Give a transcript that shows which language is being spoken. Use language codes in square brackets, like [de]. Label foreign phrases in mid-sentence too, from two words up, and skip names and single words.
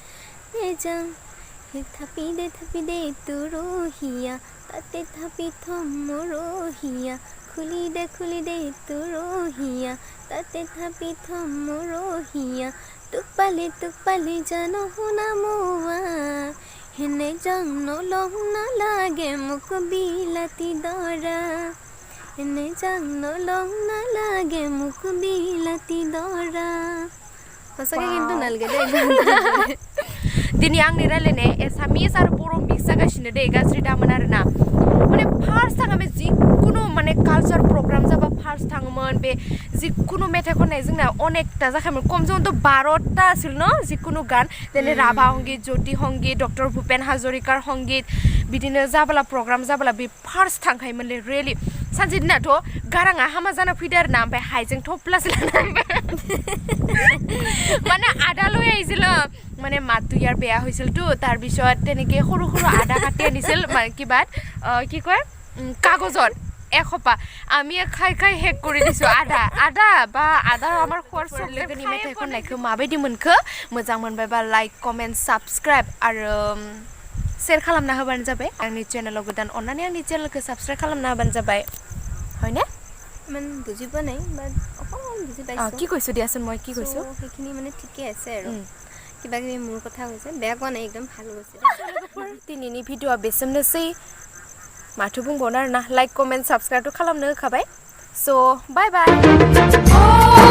[as] থাপি দে তুৰহিয়া তাতে থাপি থম মৰহিয়া খুলি দে তুৰহিয়া তাতে থাপি থম মৰহিয়া তোক পালে জানো শুনা মোৱা হেনে যাং নলং নালাগে মোক বিলাতী দৰা হেনে যাং নলং নালাগে মোক বিলাতী দৰা সঁচাকৈ কিন্তু নালাগে দেই [brx] दिनै आंनि रायलायनाय एसामिस आरो बर' मिक्स जागासिनो दे गाज्रि दामोन आरोना माने फार्स्ट थाङो जिखुनु माने [en] culture program [brx] जाबा फार्स्ट थाङोमोन बे जिखुनु मेथाइ खननाय जोंना अनेकथा जाखायोमोन खमजोंथ' 12टा आसिल न जिखुनु गान जेरै राभा संगीत ज्योति संगीत डक्टर भुपेन हाजरिकार संगीत बिदिनो जाबोला प्रग्राम जाबोला बे फार्स्ट थांखायोमोनलै रियेलि सानसे दिनाथ' गाराङा हामा जाना फैदो आरोना ओमफ्राय हाइजें थफ्लासो लाना [as] মানে আদা লৈ আহিছিল মানে মাতটো ইয়াৰ বেয়া হৈছিলতো তাৰপিছত তেনেকৈ সৰু সৰু আদা কাটি আনিছিল কিবা কি কয় কাগজত এসোপা আমি খাই শেষ কৰি দিছোঁ আদা আমাৰ খোৱাৰ চব [brx] लोगोनि मेथाइ खननायखौ माबायदि मोनखो मोजां मोनबायबा लाइक कमेन्ट साबस्क्राइब आरो शेयार खालामना होबानो जाबाय आंनि चेनेलाव गोदान अन्नानै आंनि चेनेलखौ साबस्क्राइब खालामना होबानो जाबाय [as] হয়নে ইমান বুজি পোৱা নাই বাট অকণমান বুজি পাইছোঁ কি কৈছোঁ দিয়াচোন মই কি কৈছোঁ সেইখিনি মানে ঠিকে আছে আৰু কিবা কিবি মোৰ কথা হৈছে বেয়া কোৱা নাই একদম ভাল গৈছে [brx] दिनैनि भिडिअ'आ बेसेनोसै माथो बुंबावनो आरोना [en] like comment subscribe' [brx] खालामनो होखाबाय [en] so bye bye